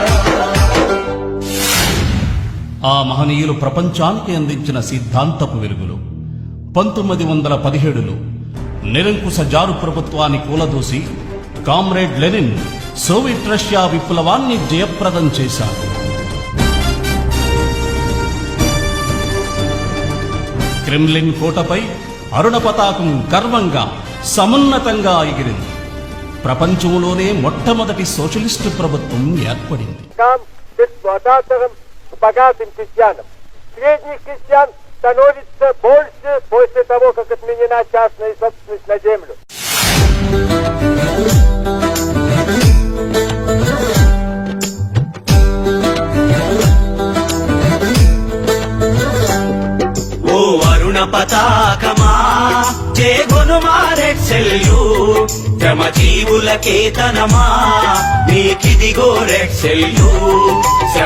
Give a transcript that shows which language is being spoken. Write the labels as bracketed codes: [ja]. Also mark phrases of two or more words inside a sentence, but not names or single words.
[te] ఆ మహనీయులు ప్రపంచానికి అందించిన సిద్ధాంతపు వెలుగులో 1917లో నిరంకుశ జారు ప్రభుత్వాన్ని కూలదోసి కామ్రేడ్ లెనిన్ సోవియట్ రష్యా విప్లవాన్ని జయప్రదం చేశారు. క్రెమ్లిన్ కోటపై అరుణ పతాకం గర్వంగా సమున్నతంగా ఎగిరింది. ప్రపంచంలోనే మొట్టమొదటి సోషలిస్టు ప్రభుత్వం ఏర్పడింది. [ru] богатым крестьянам. Средний крестьян становится больше после того, как отменена частная собственность на землю. [te] ఓ అరుణ పతాకమా చేగొనుమా [en] red salute, [te] శ్రమజీవుల కేతనమా నీకిదిగో [en] red salute.